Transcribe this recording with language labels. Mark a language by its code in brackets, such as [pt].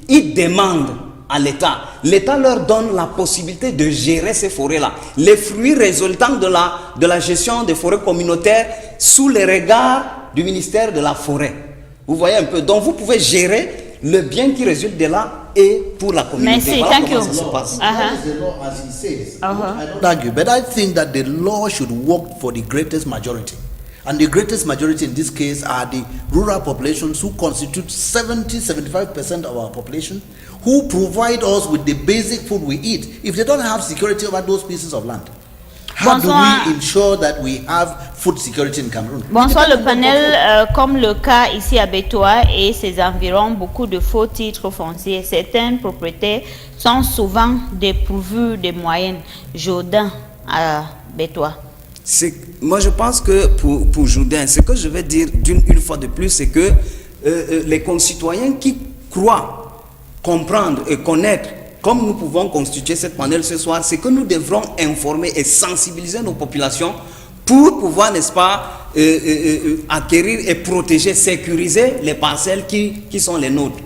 [fr] Ils demandent à l'État. L'État leur donne la possibilité de gérer ces forêts-là. Les fruits résultant de la gestion des forêts communautaires sous les regards du ministère de la Forêt. Vous voyez un peu. Donc vous pouvez gérer le bien qui résulte de là et pour la communauté. Merci, Voilà [en] thank [fr] comment [en] you. [fr] ça se passe. [en] That is the law as he says. I don't argue, but I think that the law should work for the greatest majority. And the greatest majority in this case are the rural populations who constitute 70-75% of our population, who provide us with the basic food we eat. If they don't have security over those pieces of land, how [fr] Bonsoir. [en] do we ensure that we have food security in Cameroon? [fr] Bonsoir le panel, comme le cas ici à Bétois et ses environs, beaucoup de faux titres fonciers. Certaines propriétés sont souvent dépourvues de moyens. Jourdain à Bétois. Moi je pense que pour Jourdain, ce que je vais dire une fois de plus, c'est que les concitoyens qui croient comprendre et connaître, comme nous pouvons constituer cette panel ce soir, c'est que nous devrons informer et sensibiliser nos populations pour pouvoir, n'est-ce pas, acquérir et protéger, sécuriser les parcelles qui sont les nôtres.